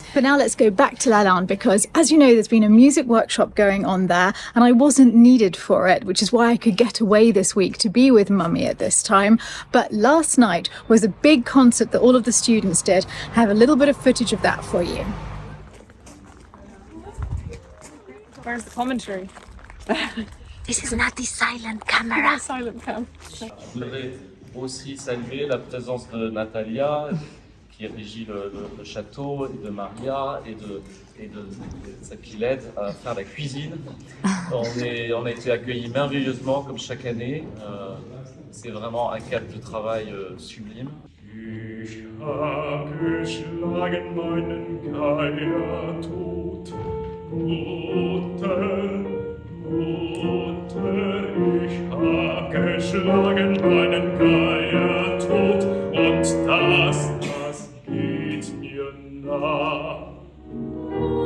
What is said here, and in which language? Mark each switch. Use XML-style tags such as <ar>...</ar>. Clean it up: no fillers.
<en>But now let's go back to Lalande because, as you know, there's been a music workshop going on there and I wasn't needed for it, which is why I could get away this week to be with Mummy at this time. But last night was a big concert that all of the students did. I have a little bit of footage of that for you. Where's the commentary? This is not the silent camera. Silent cam.</en> <fr>Je voudrais aussi saluer la présence de Natalia, qui régit le château, et de Maria, et de celle qui l'aide à faire la cuisine. On a été accueillis merveilleusement, comme chaque année. C'est vraiment un cadre de travail sublime.</fr> <de>Ich hab geschlagen meinen Geier tot, Mutter, Mutter, ich hab geschlagen meinen Geier tot, und das geht mir nah.</de>